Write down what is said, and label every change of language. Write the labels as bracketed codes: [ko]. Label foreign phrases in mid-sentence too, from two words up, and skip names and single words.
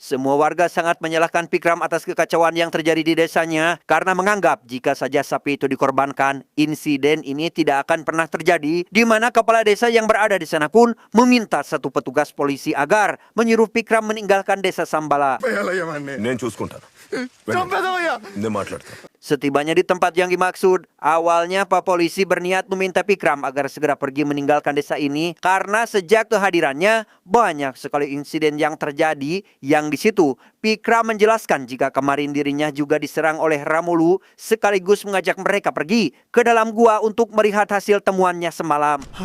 [id] Semua warga sangat menyalahkan Pikram atas kekacauan yang terjadi di desanya karena menganggap jika saja sapi itu dikorbankan, insiden ini tidak akan pernah terjadi, di mana kepala desa yang berada di sana pun meminta satu petugas polisi agar menyuruh Pikram meninggalkan desa Sambala. [te] చంపేయాలయ్యమాన్ని నేను చూసుకుంటాను. చంపేదవయ్యా. నేను మాట్లాడతాను. [id] Setibanya di tempat yang dimaksud, awalnya Pak Polisi berniat meminta Pikram agar segera pergi meninggalkan desa ini karena sejak kehadirannya banyak sekali insiden yang terjadi yang di situ Pikram menjelaskan jika kemarin dirinya juga diserang oleh Ramulu sekaligus mengajak mereka pergi ke dalam gua untuk melihat hasil temuannya semalam.